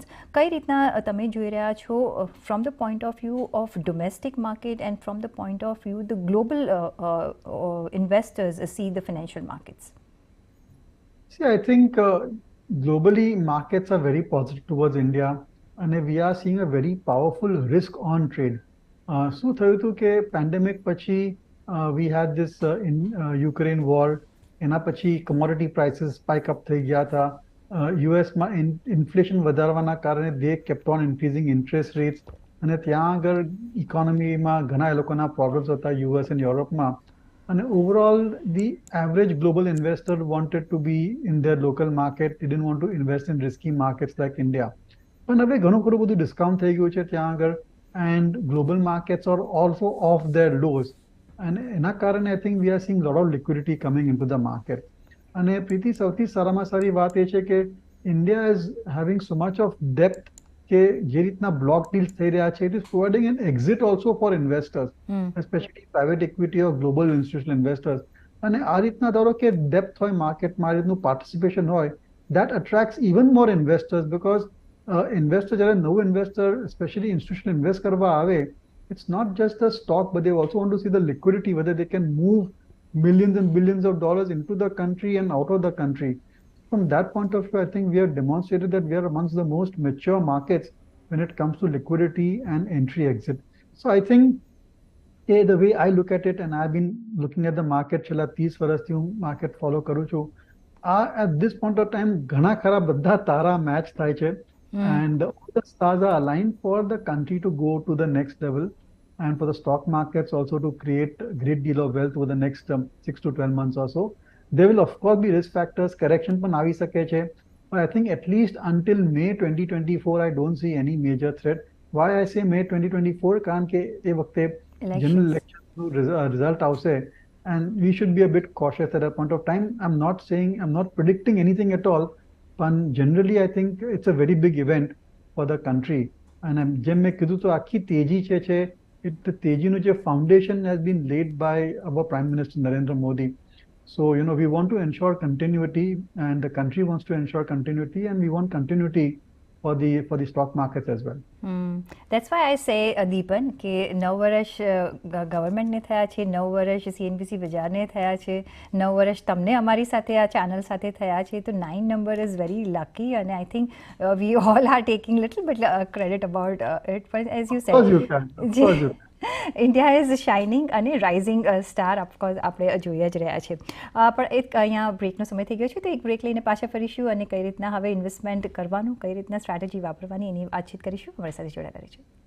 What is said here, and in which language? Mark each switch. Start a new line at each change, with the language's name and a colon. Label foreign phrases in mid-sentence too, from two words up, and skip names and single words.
Gujarati: કઈ રીતના તમે જોઈ રહ્યા છો
English: from the point of view of domestic market and from the point of view the global investors see the financial markets? See, I think globally markets are very positive towards India, and we are seeing a very powerful risk on trade.
Gujarati: શું થયું હતું કે પેન્ડેમિક પછી
English: we had this in Ukraine war,
Gujarati: એના પછી
English: commodity prices spike up
Gujarati: થઈ ગયા હતા. US માં inflation વધારવાના કારણે
English: they kept on increasing interest rates,
Gujarati: અને ત્યાં આગળ ઇકોનોમીમાં ઘણા એ લોકોના પ્રોબ્લેમ્સ હતા US and યુરોપમાં.
English: And overall, the average global investor wanted to be in their local market. They didn't want to invest in risky markets like India.
Gujarati: પણ હવે ઘણું ખરું બધું ડિસ્કાઉન્ટ થઈ ગયું છે ત્યાં આગળ,
English: and global markets are also off their lows. And
Gujarati: એના કારણે
English: I think we are seeing a lot of liquidity coming into the market.
Gujarati: અને પ્રીતિ, સૌથી સારામાં સારી વાત એ છે કે
English: India is having so much of depth
Gujarati: કે જે રીતના
English: block deals
Gujarati: થઈ રહ્યા છે,
English: it is providing an exit also for investors, especially private equity or global institutional investors.
Gujarati: અને આ રીતના ધારો કે ડેપ્થ હોય માર્કેટમાં, આ રીતનું પાર્ટિસિપેશન હોય,
English: that attracts even more investors, because investor
Gujarati: જ્યારે નવું
English: investor specially institutional invest
Gujarati: કરવા આવે,
English: it's not just the stock, but they also want to see the liquidity, whether they can move millions and billions of dollars into the country and out of the country. From that point of view, I think we have demonstrated that we are amongst the most mature markets when it comes to liquidity and entry exit. So I think the way I look at it, and I've been looking at the market
Gujarati: છેલ્લા 30 વર્ષથી હું
English: market follow
Gujarati: કરું છું,
English: at this point of time
Gujarati: ઘણા ખરા બધા તારા match થાય છે,
English: and all the stars are aligned for the country to go to the next level, and for the stock markets also to create a great deal of wealth over the next 6 to 12 months or so. There will of course be risk factors, correction
Gujarati: પણ આવી શકે છે,
English: but I think at least until May 2024 I don't see any major threat. Why I say May 2024?
Gujarati: કારણ કે એ વખતે
English: general election result આવશે, and we should be a bit cautious at that point of time. I'm not predicting anything at all, but generally I think it's a very big event for the country.
Gujarati: And જેમ મેં કીધું તો આખી તેજી છે the તેજીનું જે
English: foundation has been laid by our Prime Minister Narendra Modi. So, we want to ensure continuity, and the country wants to ensure continuity, and we want continuity for the stock markets as well. That's why I say, Dipan,
Gujarati: કે 9 વર્ષ ગવર્મેન્ટને થયા છે, 9 વર્ષ CNBC બજારને થયા છે, 9 વર્ષ તમને અમારી સાથે આ ચેનલ સાથે થયા છે, તો 9
English: number is very lucky, and I think we all are taking little bit credit about it, but as you said, Of course you can. Of course you can. India is shining
Gujarati: અને
English: rising star ofcourse
Gujarati: આપણે જોઈ જ રહ્યા છે. પણ એક અહીંયા બ્રેકનો સમય થઈ ગયો છે, તો એક બ્રેક લઈને પાછા ફરીશું અને કઈ રીતના હવે ઇન્વેસ્ટમેન્ટ કરવાનું, કઈ રીતના સ્ટ્રેટેજી વાપરવાની એની વાતચીત કરીશું. અમારી સાથે જોડાયેલા રહેજો.